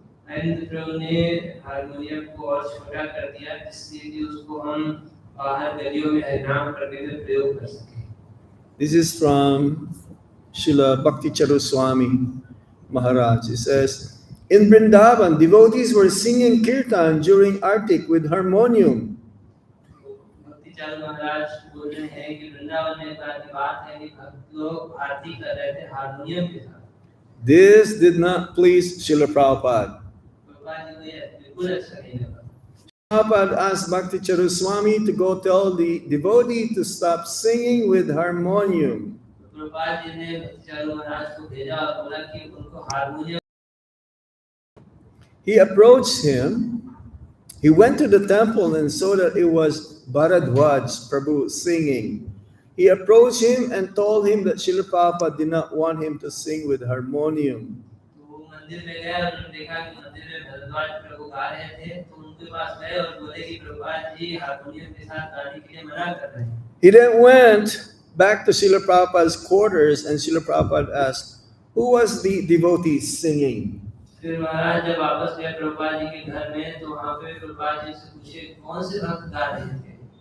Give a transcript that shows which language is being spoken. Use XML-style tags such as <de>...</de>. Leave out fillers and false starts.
<hi>नरेंद्र प्रभु ने हारमोनियम को और छोटा कर दिया जिससे कि उसको हम बाहर गलियों में हरिनाम करने में प्रयोग कर सकें।</hi> <en>This is from Srila Bhakti Swami Maharaj. He says, in Vrindavan, devotees were singing kirtan during Artik with harmonium.</en> <hi>भक्तिचार्य महाराज बोल रहे हैं कि वृंदावन में बात है कि भक्त लोग आरती कर रहे थे हारमोनियम के साथ।</hi> <en>This did not please Srila Prabhupada.</en> <hi>Prabhupada ji को ये बिल्कुल अच्छा नहीं लगा।</hi> <en>Prabhupada asked Bhakti Swami to go tell the devotee to stop singing with harmonium.</en> <hi>Prabhupada ji ने भक्तिचार्य महाराज को भेजा और बोला कि उनको harmonium.</hi> <en>He approached him. He went to the temple and saw that it was Bharadwaj Prabhu singing. He approached him and told him that Srila Prabhupada did not want him to sing with harmonium.</en> <hi>वो मंदिर में गया और उन्होंने देखा कि मंदिर में भरद्वाज प्रभु गा रहे थे, तो उनके पास गए और बोले कि प्रभुपाद जी हारमोनियम के साथ गाने के लिए मना कर रहे हैं।</hi> <en>He then went back to Srila Prabhupada's quarters and Srila Prabhupada asked, who was the devotee singing?</en> <hi>फिर महाराज जब वापस गए प्रभुपाद जी के घर में तो वहाँ पे प्रभुपाद जी से पूछे कौन से भक्त गा रहे थे।</hi>